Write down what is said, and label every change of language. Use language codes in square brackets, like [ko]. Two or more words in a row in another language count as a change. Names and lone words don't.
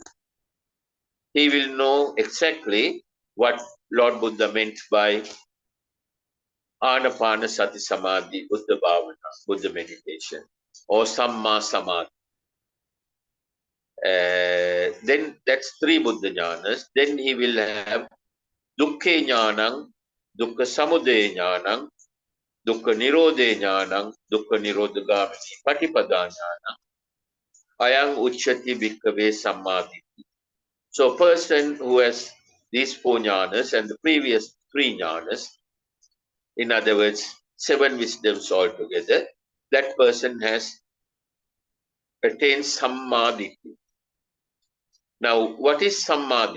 [en] He will know exactly what Lord Buddha meant by [pi] Anapana Sati Samadhi, Buddha Bhavana, [en] Buddha meditation, or [pi] Samma Samadhi. [en] Then that's 3 Buddha Jnanas. [pi] Then he will have Dukkha Jnanam, Dukkha Samudaya Jnanam, Dukkha Nirodha Jnanam, Dukkha Nirodhagamini Patipada Jnanam, Ayang Uchati Bhikkhave Samadhi. [en] So a person who has these 4 jnanas and the previous 3 jnanas, in other words, 7 wisdoms altogether, that person has attained Samadhi. Now, what is Samadhi?